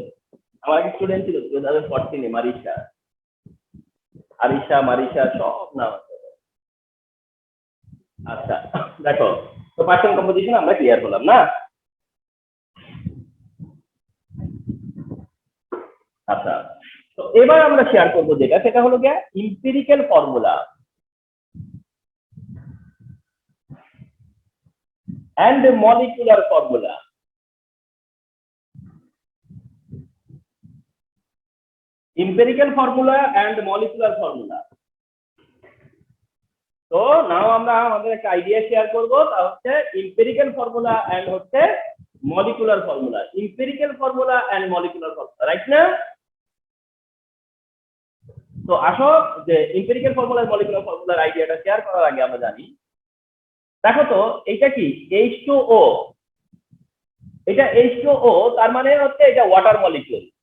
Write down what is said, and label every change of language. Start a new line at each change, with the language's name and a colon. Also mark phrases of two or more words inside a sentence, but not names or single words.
Bangla: আমার এক স্টুডেন্ট ছিল 2014 মারিশা, আরিশা, মারিশা সব নাম আছে। আচ্ছা, দেখো, তো
English: percent composition
Bangla: আমরা ক্লিয়ার হলাম না? আচ্ছা, তো এবার আমরা শেয়ার করবো যেটা, সেটা হলো গিয়ে
English: empirical formula and molecular formula. Empirical formula and molecular formula.
Bangla: তো নাও আমরা আমাদের একটা আইডিয়া শেয়ার করব, তা হচ্ছে
English: empirical formula and
Bangla: হচ্ছে
English: molecular formula. Empirical formula and molecular formula,
Bangla: রাইট না? তো আসো যে
English: empirical formula
Bangla: আর
English: molecular formula
Bangla: এর আইডিয়াটা শেয়ার করার আগে আমরা জানি, দেখো তো এইটা কি H2O, এটা H2O, তার মানে হচ্ছে এটা
English: water molecule.